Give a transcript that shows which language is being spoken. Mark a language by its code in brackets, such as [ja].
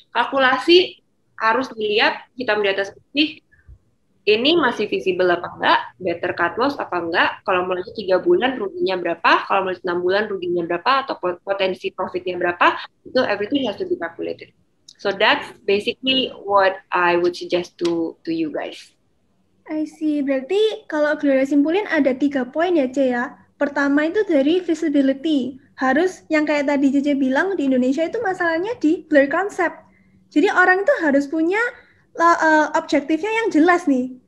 [id] Kalkulasi harus dilihat hitam di atas putih. Ini masih visible apa enggak? Better cut loss apa enggak? Kalau mulai 3 bulan ruginya berapa? Kalau mulai 6 bulan ruginya berapa? Atau potensi profitnya berapa? [en] Itu everything has to be calculated. So that's basically what I would suggest to you guys. [id] I see. Berarti kalau Gloria simpulin ada 3 poin ya, Ce ya. Pertama itu dari visibility. Harus yang kayak tadi Cece bilang di Indonesia itu masalahnya di clear concept. Jadi orang itu harus punya objektifnya yang jelas nih.